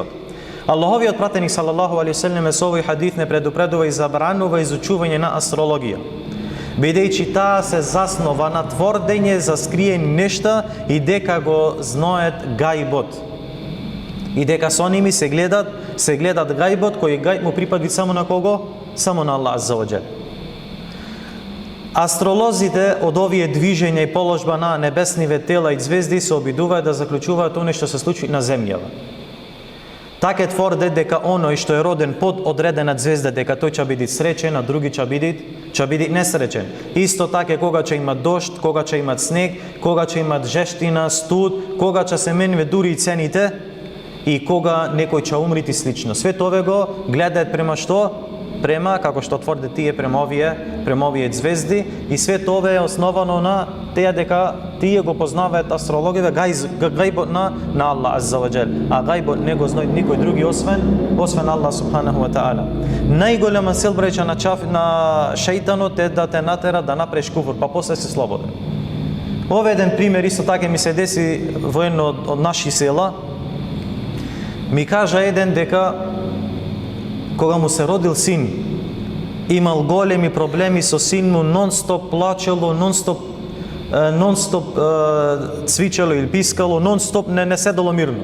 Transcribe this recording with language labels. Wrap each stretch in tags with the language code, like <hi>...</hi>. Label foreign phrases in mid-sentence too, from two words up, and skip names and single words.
<mk>Аллаховиот пратеник</mk> <ar>صلى الله عليه وسلم</ar> <mk>со овој хадис не предупредува и забранува изучување на астрологија, бидејќи таа се заснова на тврдење за скриени нешта и дека го знаат гајбот. И дека со ними се гледат гајбот, кој гајб му припади само на кого? Само на</mk> <ar>الله عز وجل.</ar> <mk>Астролозите од овие движења и положба на небесниве тела и звезди се обидуваат да заклучуваат оно што се случи на земјава. Така тврде дека оној што е роден под одредена звезда, дека тој ќе биде среќен, а други ќе биде несреќен. Исто така кога ќе има дожд, кога ќе имат снег, кога ќе имат жештина, студ, кога ќе се менуве дури и цените и кога некој ќе умрити слично. Све тоа го гледаат према што? Према, како што тврде тие, према овие звезди, и све тоа е основано на теја дека тие го познаваат астрологија, гајбот на</mk> <ar>الله عز وجل,</ar> <mk>а гајбот не го знае никој други освен</mk> <ar>الله سبحانه وتعالى.</ar> <mk>Најголема сил, браќа, на шејтанот е да те натера да направиш куфр, па после си слободен. Ова еден пример исто така ми се деси во едно од наши села. Ми кажа еден дека кога му се родил син, имал големи проблеми со син му, нон-стоп плачело, нон-стоп цвичело или пискало, нон-стоп не седело мирно.</mk>